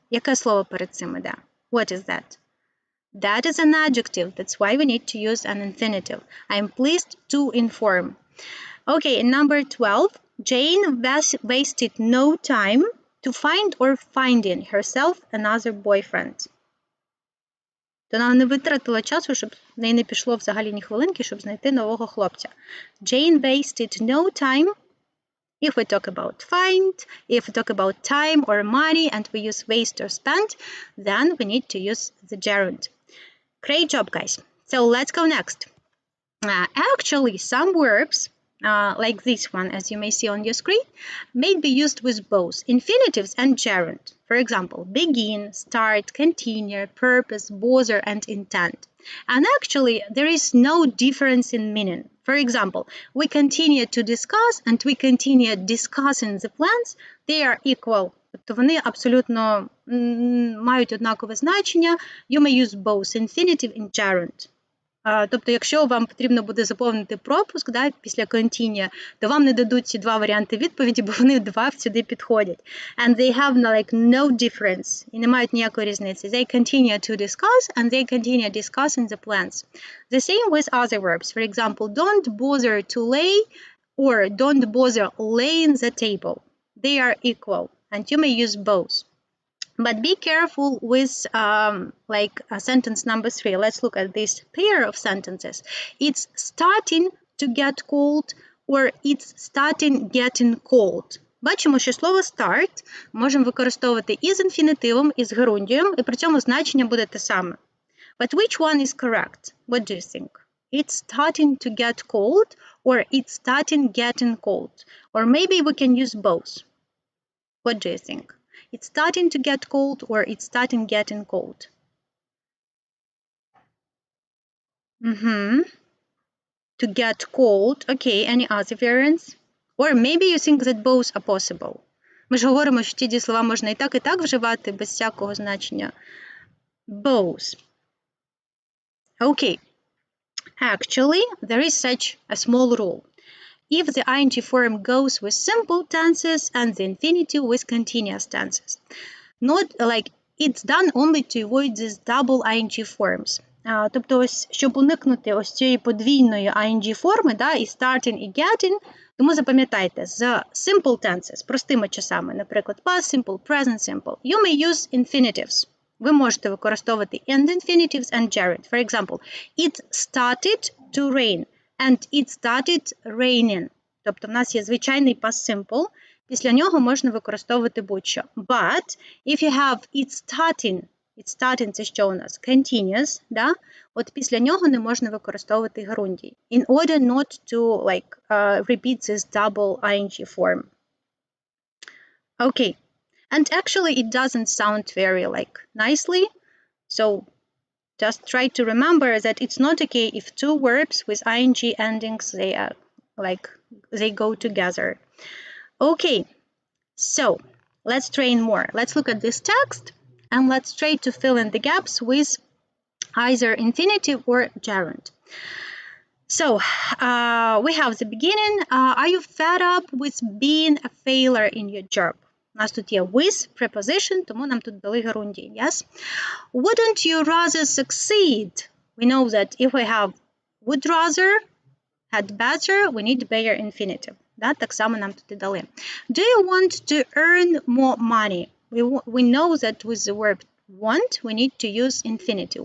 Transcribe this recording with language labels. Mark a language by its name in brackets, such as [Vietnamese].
[Ukrainian] Яке слово перед цим іде? [English] What is that? That is an adjective, that's why we need to use an infinitive. I'm pleased to inform. Okay, number 12. Jane wasted no time to find or finding herself another boyfriend. [Ukrainian] Вона не витратила часу, щоб в неї не пішло взагалі ні хвилинки, щоб знайти нового хлопця. [English] Jane wasted no time. If we talk about find, if we talk about time or money and we use waste or spend, then we need to use the gerund. Great job, guys. So let's go next. Actually, some verbs, like this one, as you may see on your screen, may be used with both infinitives and gerund. For example, begin, start, continue, purpose, bother, and intent. And actually, there is no difference in meaning. For example, we continue to discuss and we continue discussing the plans. They are equal. [Ukrainian] Тобто вони абсолютно мають однакове значення. [English] You may use both infinitive and gerund. [Ukrainian] Тобто, якщо вам потрібно буде заповнити пропуск, да, після continue, то вам не дадуть ці два варіанти відповіді, бо вони два сюди підходять. [English] And they have like no difference. [Ukrainian] І не мають ніякої різниці. [English] They continue to discuss and they continue discussing the plans. The same with other verbs. For example, don't bother to lay or don't bother laying the table. They are equal and you may use both. But be careful with sentence number 3. Let's look at this pair of sentences. It's starting to get cold or it's starting getting cold. [Ukrainian] Бачимо, що слово start можемо використовувати і з інфінітивом, і з герундієм, і при цьому значення буде те саме. [English] But which one is correct? What do you think? It's starting to get cold or it's starting getting cold? Or maybe we can use both. What do you think? It's starting to get cold or it's starting getting cold? To get cold. Okay, any other variants? Or maybe you think that both are possible. [Ukrainian] Ми ж говоримо, що ті дієслова можна і так вживати без всякого значення. [English] Both. Okay. Actually, there is such a small rule. If the ing form goes with simple tenses and the infinitive with continuous tenses. Not like it's done only to avoid these double ing forms. [Ukrainian] Тобто, ось, щоб уникнути ось цієї подвійної ing форми, да, і starting, і getting, тому запам'ятайте, з simple tenses, простими часами, наприклад, past simple, present simple, [English] you may use infinitives. [Ukrainian] Ви можете використовувати [English] and infinitives and gerund. For example, it started to rain. And it started raining. [Ukrainian] Тобто в нас є звичайний past simple. Після нього можна використовувати будь-що. [English] But if you have it's starting [Ukrainian] це що у нас? [English] Continuous, да? [Ukrainian] От після нього не можна використовувати герундій. [English] In order not to repeat this double ing form. Okay. And actually it doesn't sound very nicely. So just try to remember that it's not okay if two verbs with ing endings, they go together. Okay, so let's train more. Let's look at this text and let's try to fill in the gaps with either infinitive or gerund. So we have the beginning. Are you fed up with being a failure in your job? [Ukrainian] У нас тут є [English] with preposition, [Ukrainian] тому нам тут дали герундій. [English] Yes? Wouldn't you rather succeed? We know that if we have would rather, had better, we need better infinitive. [Ukrainian] Да? Так само нам тут і дали. [English] Do you want to earn more money? We know that with the verb want, we need to use infinitive.